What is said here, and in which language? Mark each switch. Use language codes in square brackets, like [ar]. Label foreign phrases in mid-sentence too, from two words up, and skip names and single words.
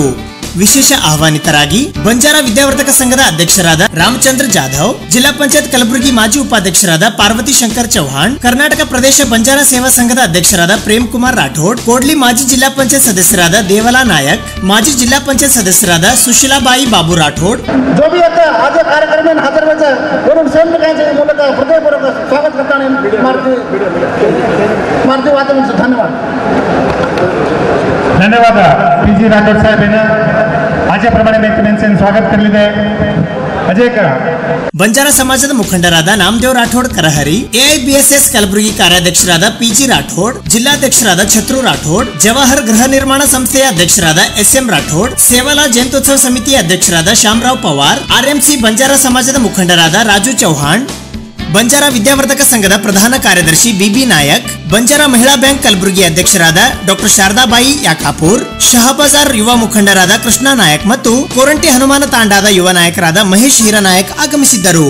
[kn] ವಿಶೇಷ ಆಹ್ವಾನಿತರಾಗಿ ಬಂಜಾರ ವಿದ್ಯಾವರ್ಧಕ ಸಂಘದ ಅಧ್ಯಕ್ಷರಾದ ರಾಮಚಂದ್ರ ಜಾಧವ್, ಜಿಲ್ಲಾ ಪಂಚಾಯತ್ ಕಲಬುರಗಿ ಮಾಜಿ ಉಪಾಧ್ಯಕ್ಷರಾದ ಪಾರ್ವತಿ ಶಂಕರ್ ಚೌಹಾಣ್, ಕರ್ನಾಟಕ ಪ್ರದೇಶ ಬಂಜಾರ ಸೇವಾ ಸಂಘದ ಅಧ್ಯಕ್ಷರಾದ ಪ್ರೇಮ್ ಕುಮಾರ್ ರಾಠೋಡ್, ಕೋಡ್ಲಿ ಮಾಜಿ ಜಿಲ್ಲಾ ಪಂಚಾಯತ್ ಸದಸ್ಯರಾದ ದೇವಲಾ ನಾಯಕ್, ಮಾಜಿ ಜಿಲ್ಲಾ ಪಂಚಾಯತ್ ಸದಸ್ಯರಾದ ಸುಶೀಲಾಬಾಯಿ ಬಾಬು ರಾಠೋಡ್ [mr] धन्यवाद पी.जी. राठोड साहेब आजप्रमाणे मी त्यांचे स्वागत करले अजय करा. [kn] ಬಂಜಾರ ಸಮಾಜದ ಮುಖಂಡರಾದ ನಾಮದೇವ್ ರಾಠೋಡ್ ಕರಹರಿ, ಎಐಬಿಎಸ್ಎಸ್ ಕಲಬುರಗಿ ಕಾರ್ಯಾಧ್ಯಕ್ಷರಾದ ಪಿಜಿ ರಾಠೋಡ್, ಜಿಲ್ಲಾಧ್ಯಕ್ಷರಾದ ಛತ್ರು ರಾಠೋಡ್, ಜವಾಹರ್ ಗೃಹ ನಿರ್ಮಾಣ ಸಂಸ್ಥೆಯ ಅಧ್ಯಕ್ಷರಾದ ಎಸ್ಎಂ ರಾಠೋಡ್, ಸೇವಾಲಾ ಜಯಂತ್ಯೋತ್ಸವ ಸಮಿತಿಯ ಅಧ್ಯಕ್ಷರಾದ ಶ್ಯಾಮರಾವ್ ಪವಾರ್, ಆರ್ಎಂಸಿ ಬಂಜಾರ ಸಮಾಜದ ಮುಖಂಡರಾದ ರಾಜು ಚೌಹಾಣ್, ಬಂಜಾರ ವಿದ್ಯಾವರ್ಧಕ ಸಂಘದ ಪ್ರಧಾನ ಕಾರ್ಯದರ್ಶಿ ಬಿಬಿ ನಾಯಕ್, ಬಂಜಾರ ಮಹಿಳಾ ಬ್ಯಾಂಕ್ ಕಲಬುರಗಿ ಅಧ್ಯಕ್ಷರಾದ ಡಾಕ್ಟರ್ ಶಾರದಾಬಾಯಿ ಯಾಕಾಪುರ್, ಶಹಬಾಜಾರ್ ಯುವ ಮುಖಂಡರಾದ ಕೃಷ್ಣ ನಾಯಕ್ ಮತ್ತು ಕೋರಂಟಿ ಹನುಮಾನ ತಾಂಡಾದ ಯುವ ನಾಯಕರಾದ ಮಹೇಶ್ ಹೀರಾನಾಯಕ್ ಆಗಮಿಸಿದ್ದರು.